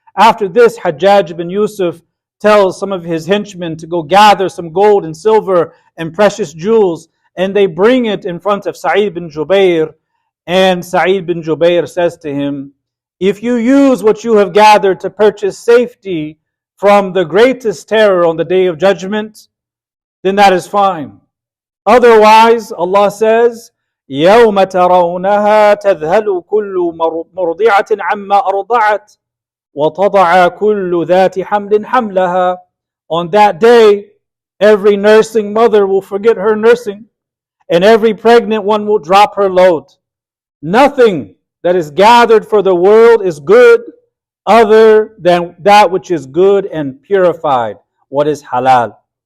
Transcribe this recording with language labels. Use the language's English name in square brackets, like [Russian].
[English] After this, Hajjaj bin Yusuf tells some of his henchmen to go gather some gold and silver and precious jewels, and they bring it in front of Saeed bin Jubayr. And Saeed bin Jubayr says to him, "If you use what you have gathered to purchase safety from the greatest terror on the Day of Judgment, then that is fine. Otherwise, Allah says, [Arabic] يَوْمَ تَرَوْنَهَا تَذْهَلُ كُلُّ مُرْضِعَةٍ عَمَّا أَرْضَعَتْ وَتَضَعَ كُلُّ ذَاتِ حَمْلٍ حَمْلَهَا." [English] On that day, every nursing mother will forget her nursing, and every pregnant one will drop her load. Nothing that is gathered for the world is good other than that which is good and purified, what is halal.